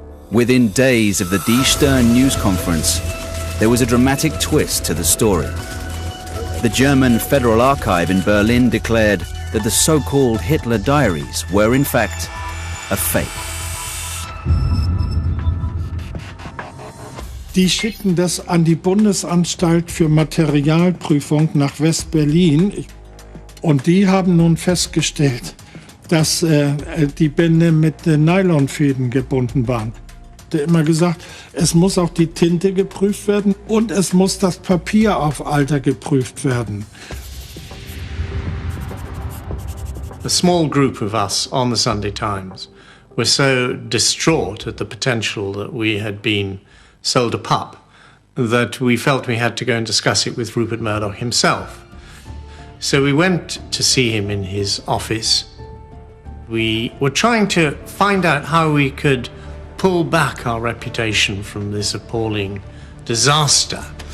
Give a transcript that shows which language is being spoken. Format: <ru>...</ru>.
<en>Within days of the Die Stern news conference, there was a dramatic twist to the story. The German Federal Archive in Berlin declared that the so-called Hitler diaries were in fact a fake.</en> <de>Die schickten das an die Bundesanstalt für Materialprüfung nach West-Berlin und die haben nun festgestellt, dass die Bände mit Nylonfäden gebunden waren. Immer gesagt, es muss auch die Tinte geprüft werden und es muss das Papier auf Alter geprüft werden.</de> <en>A small group of us on the Sunday Times were so distraught at the potential that we had been sold a pup that we felt we had to go and discuss it with Rupert Murdoch himself. So we went to see him in his office. We were trying to find out how we could pull back our reputation from this appalling disaster.</en>